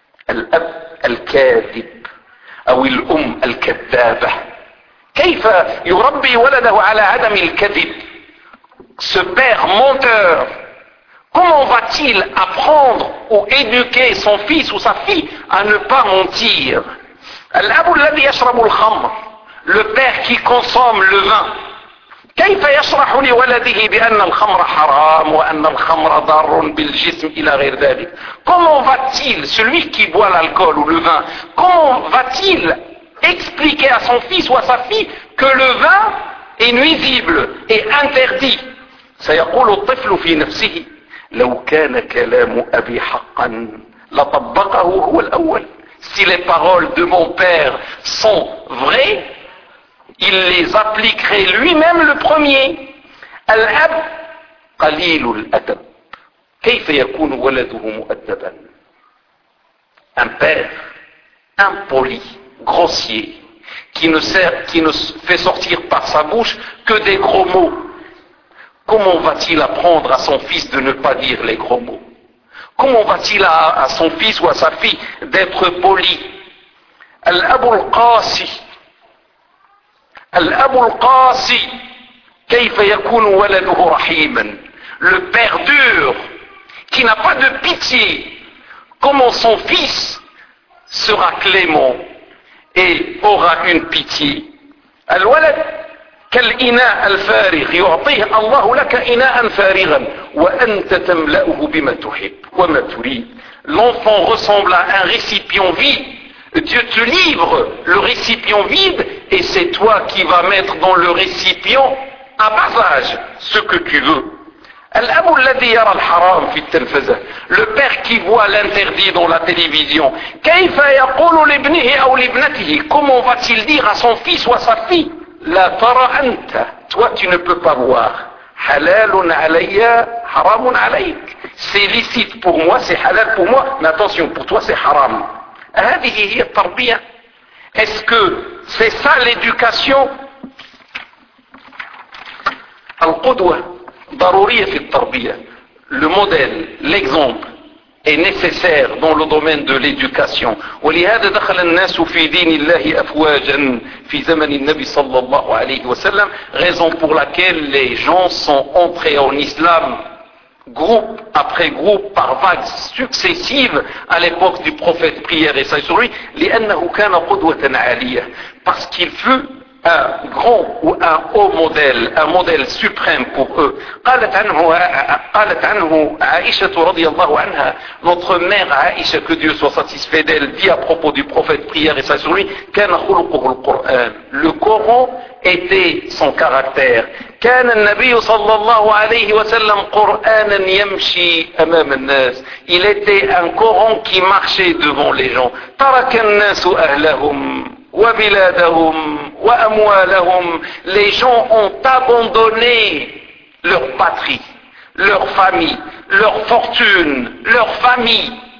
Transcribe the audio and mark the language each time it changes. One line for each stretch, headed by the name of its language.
Arabic: الأب الكاذب أو الأم الكذابة, كيف يربي ولده على عدم الكذب؟
French: Ce père menteur, comment va-t-il apprendre ou éduquer son fils ou sa fille à ne pas mentir ?
Arabic: الأب الذي يشرب الخمر,
French: le père qui consomme le vin.
Arabic: كيف يشرح لولده بأن الخمر حرام وأن الخمر ضار بالجسم إلى غير ذلك ?
French: Comment va-t-il, celui qui boit l'alcool ou le vin, comment va-t-il expliquer à son fils ou à sa fille que le vin est nuisible et interdit ?
Arabic: سيقول الطفل في نفسه, لو كان كلام أبي حقا لطبقه هو الأول.
French: Si les paroles de mon père sont vraies, il les appliquerait lui-même le premier.
Arabic: الأب قليل الأدب. كيف يكون ولده مؤدبا؟
French: Un père impoli, grossier, qui ne fait sortir par sa bouche que des gros mots. Comment va-t-il apprendre à son fils de ne pas dire les gros mots? Comment va-t-il à son fils ou à sa fille d'être poli?
Arabic: الأب القاسي, الأب القاسي, كيف يكون ولده رحيما؟
French: Le père dur, qui n'a pas de pitié, comment son fils sera clément et aura une pitié?
Arabic: الولد كالإناء الفارغ, يعطيه الله لك إناء فارغا وأنت تملأه بما تحب وما تريد.
French: L'enfant ressemble à un récipient vide. Dieu te livre le récipient vide et c'est toi qui vas mettre dans le récipient à bas âge ce que tu veux.
Arabic: الأب الذي يرى الحرام في التلفزة,
French: le père qui voit l'interdit dans la télévision,
Arabic: كيف يقول لابنه أو لابنته,
French: comment va-t-il dire à son fils ou à sa fille,
Arabic: لا ترى أنت,
French: toi tu ne peux pas voir,
Arabic: حلال علي حرام عليك,
French: c'est licite pour moi, c'est halal pour moi, mais attention, pour toi c'est haram.
Arabic: هذه هي التربية.
French: Est-ce que c'est ça l'éducation?
Arabic: القدوة ضرورية في التربية.
French: Le modèle, l'exemple est nécessaire dans le domaine de l'éducation.
Arabic: ولهذا دخل الناس في دين الله أفواجا في زمن النبي صلى الله عليه وسلم,
French: raison pour laquelle les gens sont entrés en islam groupe après groupe par vagues successives à l'époque du prophète, prière et salut sur lui,
Arabic: لأنه كان قدوة عالية,
French: parce qu'il fut un grand ou un haut modèle, un modèle suprême pour eux.
Arabic: قالت عنه عائشة رضي الله عنها,
French: notre mère Aïcha, que Dieu soit satisfait d'elle, dit à propos du prophète, prière et salut sur lui,
Arabic: كان خلقه القرآن,
French: le Coran était son caractère.
Arabic: كان النبي صلى الله عليه وسلم قرآنا يمشي أمام الناس.
French: Il était un Coran qui marchait devant les gens.
Arabic: ترك الناس أهلهم وبلادهم وأموالهم.
French: Les gens ont abandonné leur patrie, leur famille, leur fortune, leur famille.